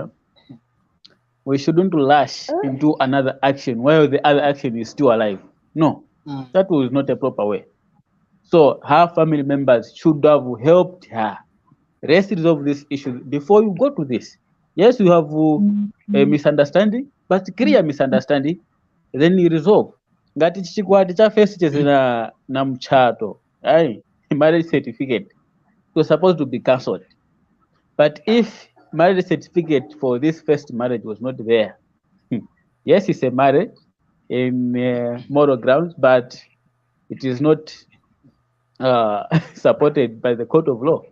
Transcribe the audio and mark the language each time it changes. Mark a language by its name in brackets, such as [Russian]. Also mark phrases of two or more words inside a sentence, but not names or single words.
[English] We shouldn't lash into another action while the other action is still alive. No, that was not a proper way. So her family members should have helped her. Let's resolve this issue before you go to this. Yes, you have a misunderstanding, but clear misunderstanding, then you resolve. [Nyanja] Ngati chikwati cha first chezina na mchato, [English] marriage certificate, it was supposed to be cancelled. But if marriage certificate for this first marriage was not there, yes, it's a marriage in moral grounds, but it is not supported by the court of law.